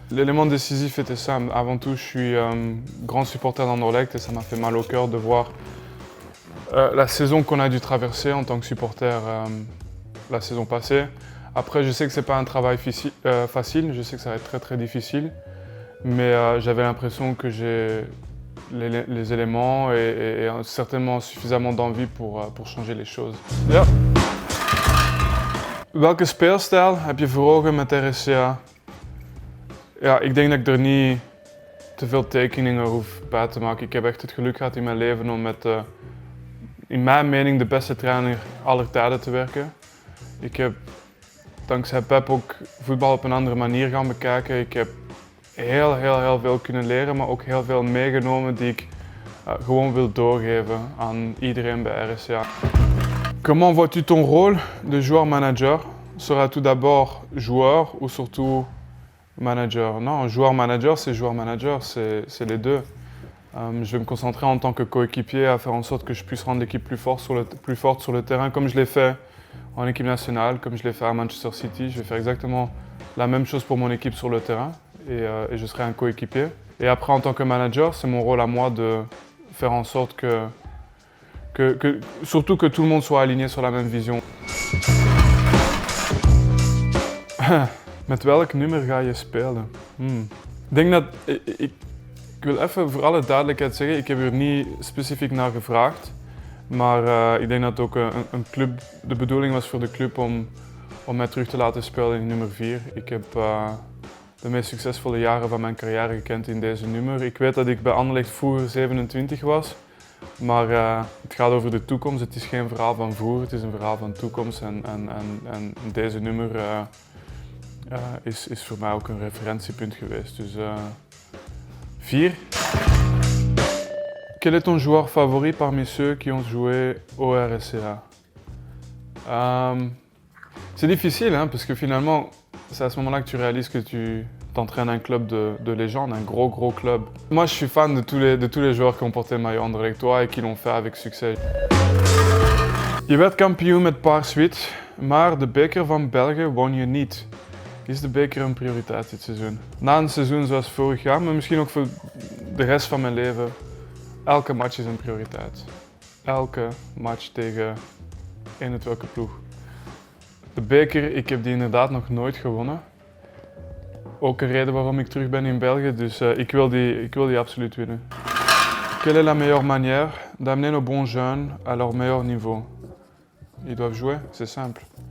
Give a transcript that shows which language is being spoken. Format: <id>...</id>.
<fr>L'élément décisif était simple. Avant tout, je suis grand supporter d'Anderlecht et ça m'a fait mal au cœur de voir la saison qu'on a dû traverser en tant que supporter la saison passée. Après, je sais que c'est pas un travail facile, je sais que ça va être très très difficile, mais j'avais l'impression que j'ai les éléments et certainement suffisamment d'envie pour changer les choses.</fr> <nl>Ja. Welke speelstijl heb je voor ogen met RSCA? Ja, ik denk dat ik er niet te veel tekeningen hoef bij te maken. Ik heb echt het geluk gehad in mijn leven om met, in mijn mening, de beste trainer aller tijden te werken. Ik heb dankzij Pep ook voetbal op een andere manier gaan bekijken. Ik heb heel veel kunnen leren, maar ook heel veel meegenomen die ik gewoon wil doorgeven aan iedereen bij RSCA.</nl> <fr>Comment vois-tu ton rôle de joueur-manager? Seras-tu tout d'abord joueur ou surtout manager? Non, joueur-manager, c'est joueur-manager, c'est les deux. Je vais me concentrer en tant que coéquipier à faire en sorte que je puisse rendre l'équipe plus forte sur le terrain, comme je l'ai fait en équipe nationale, comme je l'ai fait à Manchester City. Je vais faire exactement la même chose pour mon équipe sur le terrain et je serai un coéquipier. Et après, en tant que manager, c'est mon rôle à moi de faire en sorte surtout que tout le monde soit aligné sur la même vision.</fr> <nl>Met welk nummer ga je spelen? Ik denk dat, ik wil even voor alle duidelijkheid zeggen, ik heb er niet specifiek naar gevraagd. Maar ik denk dat het ook een club, de bedoeling was voor de club om mij terug te laten spelen in nummer 4. Ik heb de meest succesvolle jaren van mijn carrière gekend in deze nummer. Ik weet dat ik bij Anderlecht vroeger 27 was. Maar het gaat over de toekomst. Het is geen verhaal van vroeger, het is een verhaal van toekomst. En deze nummer is voor mij ook een referentiepunt geweest. Dus 4.</nl> <fr>Quel est ton joueur favori parmi ceux qui ont joué au RSCA? C'est difficile, hein, parce que finalement, c'est à ce moment-là que tu réalises que tu t'entraînes un club de légende, un gros club. Moi, je suis fan de tous les joueurs qui ont porté le maillot Anderlechtois et qui l'ont fait avec succès.</fr> <nl>Je werd kampioen met paars-wit, maar de beker van België won je niet. Is de beker een prioriteit dit seizoen? Na een seizoen zoals vorig jaar, maar misschien ook voor de rest van mijn leven, elke match is een prioriteit. Elke match tegen eender welke ploeg. De beker, ik heb die inderdaad nog nooit gewonnen. Ook een reden waarom ik terug ben in België, dus ik wil die absoluut winnen.</nl> <fr>Quelle est la meilleure manière d'amener nos bons jeunes à leur meilleur niveau? Ils doivent jouer, c'est simple.</fr>